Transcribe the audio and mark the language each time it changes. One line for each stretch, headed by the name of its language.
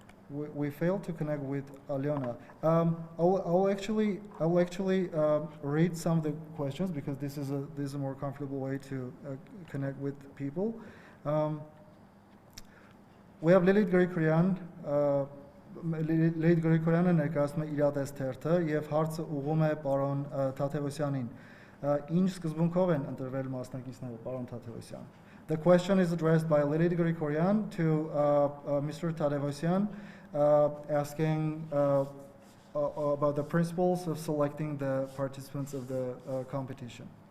English: We failed to connect with Alyona. I'll actually read some of the questions because this is a more comfortable way to connect with people. We have Lilith Grigoryan.
Armenian: Lilith Grigoryan-ը ներկայացնում է իրադես թերթը եւ հարցը ուղղում է պարոն Թաթևոսյանին։ Ինչ սկզբունքով են ընտրվել մասնակիցները, պարոն Թաթևոսյան?
English: The question is addressed by Lilith Grigoryan to Mr. Tadevosyan, asking about the principles of selecting the participants of the competition.